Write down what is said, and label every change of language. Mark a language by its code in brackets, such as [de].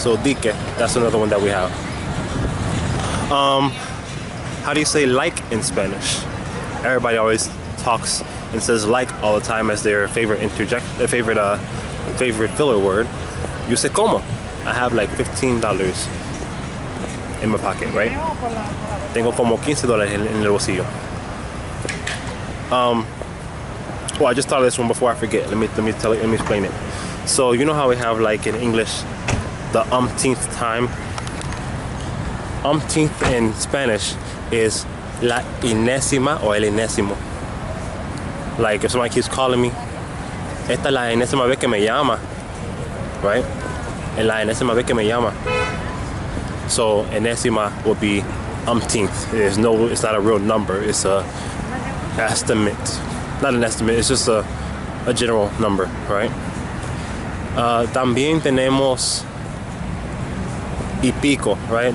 [en] So Dique, that's another one that we have. How do you say like in Spanish? Everybody always talks and says like all the time as their favorite favorite filler word. You say Cómo. I have like $15 in my pocket, right? [es] Tengo como $15 en el bolsillo. [en] Well, I just thought of this one before I forget. Let me explain it. So you know how we have like in English the umpteenth time? Umpteenth in Spanish is la enésima or el enésimo. Like if somebody keeps calling me, [es] esta es la enésima vez que me llama, right? En la enésima vez que me llama. [en] So enésima would be umpteenth. It's not a real number. It's a estimate. Not an estimate. It's just a general number, right? [es] También tenemos y pico, right?